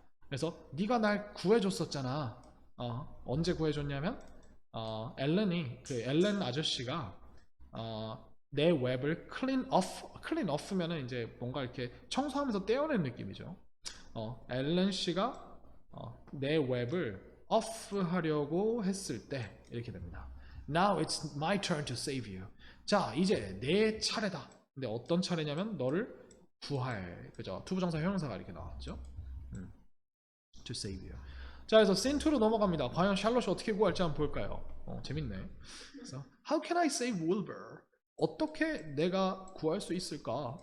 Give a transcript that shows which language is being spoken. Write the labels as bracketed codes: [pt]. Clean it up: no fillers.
[ko] 그래서 네가 날 구해줬었잖아. 언제 구해줬냐면 앨런 아저씨가 내 웹을 [en] clean off [ko] 면은 이제 뭔가 이렇게 청소하면서 떼어낸 느낌이죠. 앨런 씨가 내 웹을 off 하려고 했을 때 이렇게 됩니다. [en] Now it's my turn to save you. [ko] 자, 이제 내 차례다. 근데 어떤 차례냐면 너를 구할. 그죠? 투부정사 형용사가 이렇게 나왔죠. [en] To save you. [ko] 자, 그래서 scene 2로 넘어갑니다. 과연 샬롯이 어떻게 구할지 한번 볼까요? 재밌네. 그래서 [en] How can I save Wilbur? [ko] 어떻게 내가 구할 수 있을까?